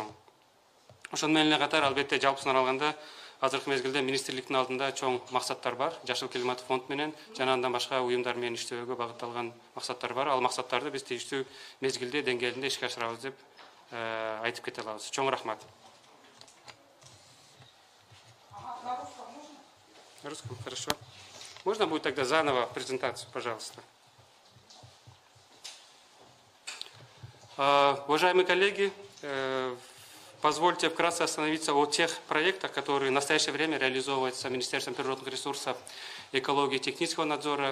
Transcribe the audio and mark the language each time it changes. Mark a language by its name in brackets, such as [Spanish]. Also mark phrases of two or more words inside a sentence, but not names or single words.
[Kyrgyz] Ошону менен эле катар, албетте жалпысын алганда, азыркы мезгилде министрликтин алдында чоң максаттар бар. Жашыл климаттык фонд менен жана андан башка уюмдар менен иштөөгө багытталган максаттар бар. Ал максаттарды биз тийиштүү мезгилде, деңгээлинде ишке ашырабыз деп айтып кете алабыз. Чоң рахмат. [Russian] На русском, хорошо. Можно будет тогда заново презентацию, пожалуйста. Уважаемые коллеги, позвольте вкратце остановиться о тех проектах, которые в настоящее время реализовываются Министерством природных ресурсов, экологии и технического надзора.